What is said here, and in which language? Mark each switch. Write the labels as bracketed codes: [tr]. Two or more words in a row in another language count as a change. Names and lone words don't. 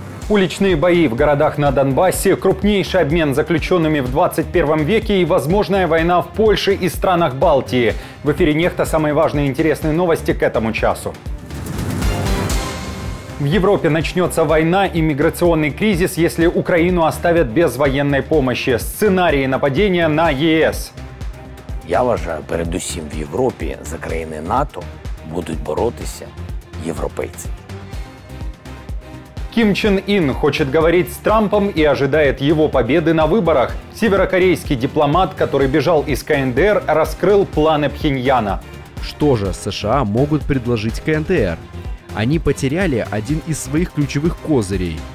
[ru] Уличные бои в городах на Донбассе, крупнейший обмен заключенными в 21 веке и возможная война в Польше и странах Балтии. В эфире «Нехта» самые важные и интересные новости к этому часу. В Европе начнется война и миграционный кризис, если Украину оставят без военной помощи. Сценарии нападения на ЄС. [uk] Я вважаю, передусім в Європі за країни НАТО будуть боротися європейці. [ru] Ким Чен Ын хочет говорить с Трампом и ожидает его победы на выборах. Северокорейский дипломат, который бежал из КНДР, раскрыл планы Пхеньяна. Что же США могут предложить КНДР? Они потеряли один из своих ключевых козырей.